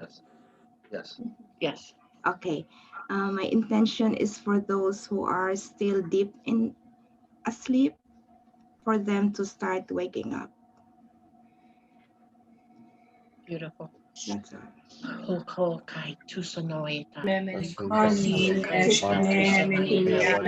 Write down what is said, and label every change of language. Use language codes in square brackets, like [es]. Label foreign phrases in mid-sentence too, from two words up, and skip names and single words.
[en] Yes. Yes. Okay. My intention is for those who are still deep in asleep, for them to start waking up. Beautiful. That's all. Hoko kai tusonoita. Mimini Ani eshkene mini yana